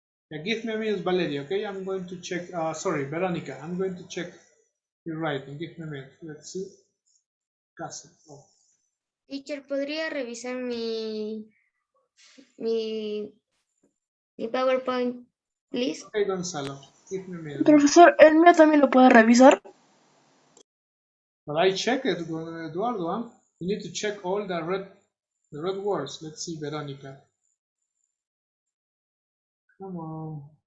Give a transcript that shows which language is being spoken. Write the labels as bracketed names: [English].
[English] Yeah, give me a minute, Valeria, okay? I'm going to check. Sorry, Veronica. I'm going to check your writing. Give me a minute. Let's see. Casa. Oh. Teacher, [Spanish] ¿podría revisar mi PowerPoint, [English] please? Okay, Gonzalo. Give me a minute. [Spanish] profesor, ¿el mío también lo puede revisar? [English] But I check it, Eduardo. Huh? You need to check all the red words. Let's see, Veronica. Come on.